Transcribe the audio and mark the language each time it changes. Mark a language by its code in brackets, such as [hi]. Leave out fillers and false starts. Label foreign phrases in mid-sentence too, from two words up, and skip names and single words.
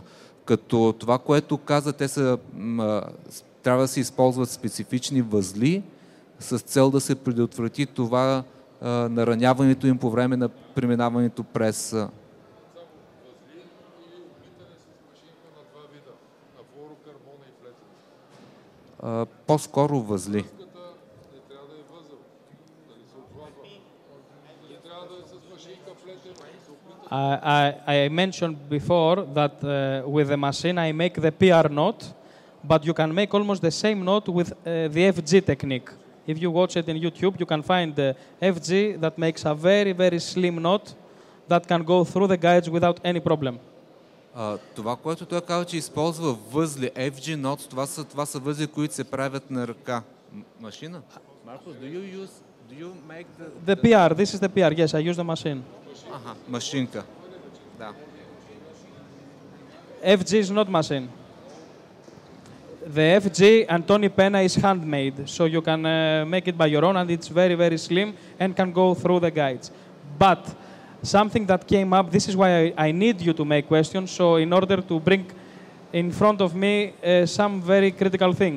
[bg] Като това, което каза, те трябва да се използват специфични възли с цел да се предотврати това нараняването им по време на преминаването през... По-скоро възли. [en] I mentioned before that with the machine I make the PR knot, but you can make almost the same knot with the FG technique. If you watch it in YouTube, you can find the FG that makes a very, very slim knot that can go through the guides without any problem. [bg] Това, което той казва, че използва възли, [en] FG knot, [bg] това са възли, които се правят на ръка. Машина? [en] Marcus, do you make the PR? This is the PR. Yes, I use the machine. [bg] Машинка. Да. [en] FG is not machine. The FG and Tony Pena is handmade, so you can make it by your own, and it's very, very slim and can go through the guides. But something that came up, this is why I need you to make questions, so in order to bring in front of me some very critical things.